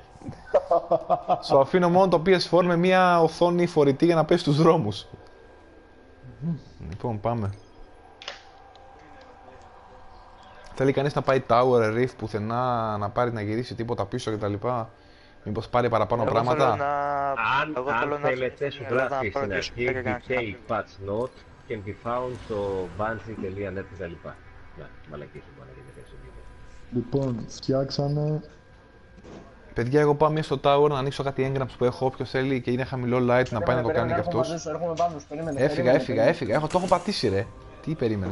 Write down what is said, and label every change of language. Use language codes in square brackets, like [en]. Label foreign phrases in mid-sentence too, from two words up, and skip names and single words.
[el] Σου αφήνω μόνο το PS4 με μια οθόνη φορητή για να πέσει στους δρόμους. Λοιπόν, πάμε. Θέλει κανείς να πάει Tower Reef πουθενά, να πάρει να γυρίσει τίποτα πίσω κτλ. Μήπως πάρει παραπάνω πράγματα. Αν θέλετε σου γράφει στην αρχή [en] detail patch note can be found [el] στο bungie.net κτλ. Ναι, μαλακίες που πάνε και τέτοιο βίντεο. Λοιπόν, φτιάξανε... Παιδιά, εγώ πάω μία στο Tower να ανοίξω κάτι έγγραμψ που έχω. Όποιος θέλει και είναι χαμηλό light να πάει να το κάνει κι αυτός. Έφυγα. Το έχω πατήσει ρε. Τι περίμενε.